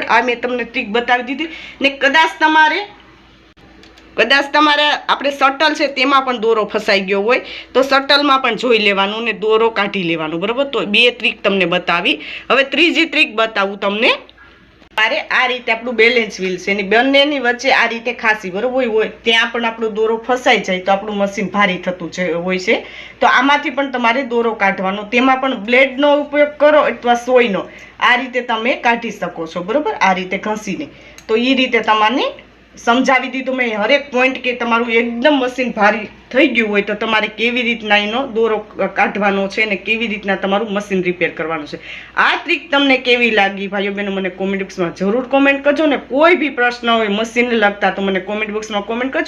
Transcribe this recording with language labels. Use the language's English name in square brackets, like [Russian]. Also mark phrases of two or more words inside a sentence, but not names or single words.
[Gujarati] આ મેં તમને ટ્રીક બતાવી દીધી ને કદાચ તમારે આપણે શટલ છે તેમાં પણ દોરો ફસાઈ ગયો હોય તો શટલમાં પણ જોઈ લેવાનું ને દોરો કાઢી લેવાનું બરોબર। તો બે ટ્રીક તમને બતાવી। હવે ત્રીજી ટ્રીક બતાવું તમને। મારે આ રીતે આપણું [English] balance wheel [Gujarati] છે ને બંનેની વચ્ચે આ રીતે ખાસી બરોબર હોય ત્યાં પણ આપણો દોરો ફસાઈ જાય તો આપણું મશીન ભારી થતું હોય છે। તો આમાંથી પણ તમારે દોરો કાઢવાનો, તેમાં પણ બ્લેડનો ઉપયોગ કરો અથવા સોયનો આ રીતે તમે કાઢી શકો છો બરોબર। આ રીતે ઘસીને તો ઈ રીતે તમારે સમજાવી દીધું મેં હરેક પોઈન્ટ કે તમારું એકદમ મશીન ભારી થઈ ગયું હોય તો તમારે કેવી રીતના એનો દોરો કાઢવાનો છે ને કેવી રીતના તમારું મશીન રિપેર કરવાનું છે. આ ટ્રીક તમને કેવી લાગી ભાઈઓ બહેનો મને [English] comment boxમાં [Gujarati] જરૂર કોમેન્ટ કરજો ને કોઈ બી પ્રશ્ન હોય મશીનને લગતા તો મને [English] comment boxમાં [Gujarati] કોમેન્ટ કરજો.